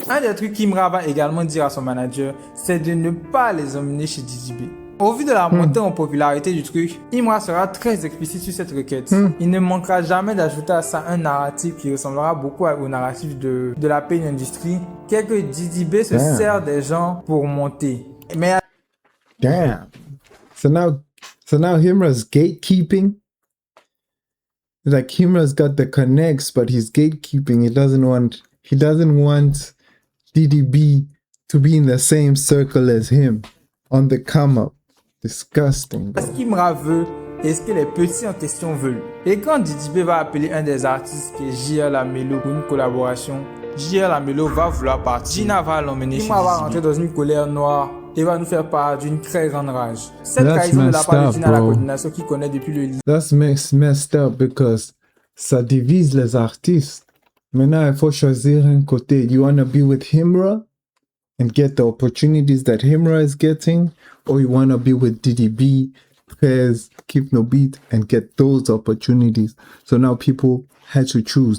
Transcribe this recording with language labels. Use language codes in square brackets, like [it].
[fr] Un des trucs qu'Imra va également dire à son manager, c'est de ne pas les emmener chez Didi B. Au vu de la montée en popularité du truc, Imra sera très explicite sur cette requête. Il ne manquera jamais d'ajouter à ça un narratif qui ressemblera beaucoup au narratif de la Pain Industry, qu'est que Didi B se sert des gens pour monter. Mais [en] damn. So now Himra's gatekeeping. Like Himra's got the connects, but he's gatekeeping. He doesn't want DDB to be in the same circle as him on the come up. Disgusting. [fr] Ce qu'Imra veut et ce que les petits en question veulent. Et quand Didi B va appeler un des artistes qui est JL Amelo pour une collaboration, JL Amelo va vouloir partir. Gina va l'emmener chez Imra va rentrer dans une colère noire et va nous faire part d'une très grande rage. Cette trahison de la part de Gina la coordination qui connaît depuis le lycée. [en] That's messed up because [fr] ça divise les artistes. Maintenant, il faut choisir un côté. [en] You want to be with Himra and get the opportunities that Himra is getting, or you want to be with DDB, Prez, Keep No Beat, and get those opportunities. So now people had to choose.